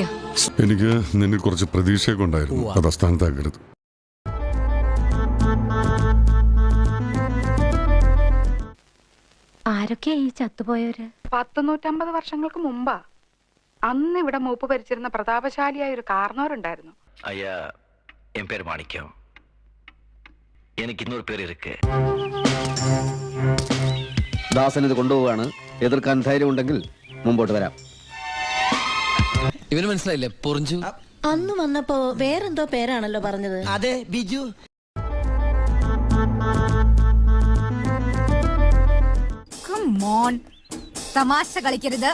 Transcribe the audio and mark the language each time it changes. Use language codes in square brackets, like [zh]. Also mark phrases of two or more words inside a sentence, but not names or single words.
[ml] എനിക്ക് നിന്നെ കുറച്ച് പ്രതീക്ഷയൊക്കെ ഉണ്ടായിരുന്നു. അത് അസ്ഥാനത്താക്കരുത്. ആരൊക്കെയാ ഈ ചത്തുപോയവര്? 150 വർഷങ്ങൾക്ക് മുമ്പാ. അന്ന് ഇവിടെ മൂപ്പ് ഭരിച്ചിരുന്ന പ്രതാപശാലിയായ ഒരു കാരണവരുണ്ടായിരുന്നു. [ta] ஐயா, என் பேர் மாணிக்கம். எனக்கு இன்னொரு பேர் இருக்கு. [ml] ദാസൻ ഇത് കൊണ്ടുപോവാണ്. എതിർക്കാൻ ധൈര്യം ഉണ്ടെങ്കിൽ മുമ്പോട്ട് വരാം. ഇവന് മനസ്സിലായില്ലേ? പൊറിഞ്ചു. അന്ന് വന്നപ്പോ വേറെന്തോ പേരാണല്ലോ പറഞ്ഞത്. അതെ, ബിജു. തമാശ കളിക്കരുത്.